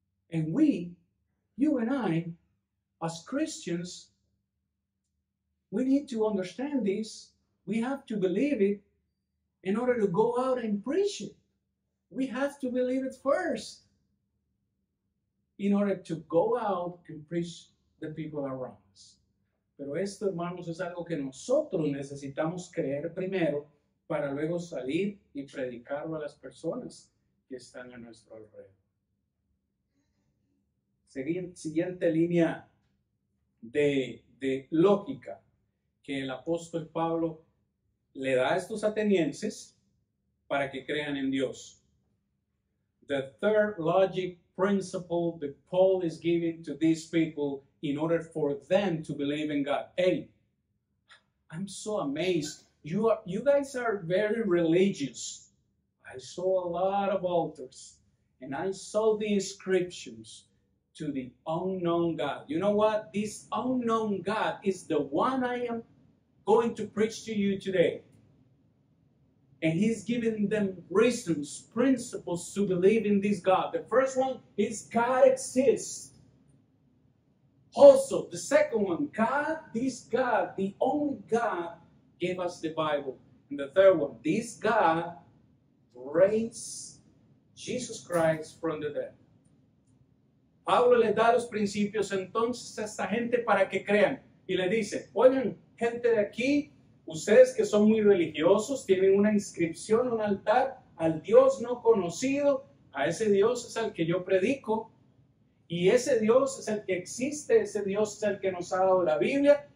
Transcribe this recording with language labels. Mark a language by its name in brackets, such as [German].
[English] And you and I, as Christians, we need to understand this. We have to believe it in order to go out and preach it. We have to believe it first in order to go out and preach the people around us. [Spanish] Pero esto, hermanos, es algo que nosotros necesitamos creer primero para luego salir y predicarlo a las personas que están a nuestro alrededor. Siguiente línea de lógica que el apóstol Pablo le da a estos atenienses para que crean en Dios. [English] The third logic principle that Paul is giving to these people in order for them to believe in God. Hey, I'm so amazed. You guys are very religious. I saw a lot of altars and I saw the inscriptions to the unknown God. You know what? This unknown God is the one I am going to preach to you today. And he's giving them reasons, principles to believe in this God. The first one is God exists. Also, the second one, this God, the only God, gave us the Bible. And the third one, this God raised Jesus Christ from the dead. [Spanish] Pablo les da los principios entonces a esta gente para que crean. Y le dice, oigan, gente de aquí, ustedes que son muy religiosos, tienen una inscripción, un altar al Dios no conocido. A ese Dios es al que yo predico. Y ese Dios es el que existe, ese Dios es el que nos ha dado la Biblia.